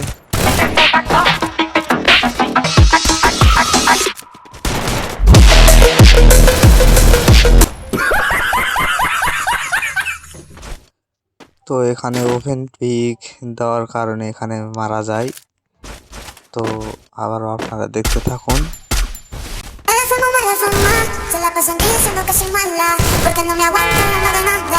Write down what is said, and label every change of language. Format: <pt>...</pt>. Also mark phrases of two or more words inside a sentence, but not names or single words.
<bn>তো এখানে ওপেন পিক দেওয়ার কারণে এখানে মারা যায়। তো আবারও আপনারা দেখতে থাকুন।</bn> <es>Se la pasan diciendo que soy mala, porque no me aguanto, no de nada.</es>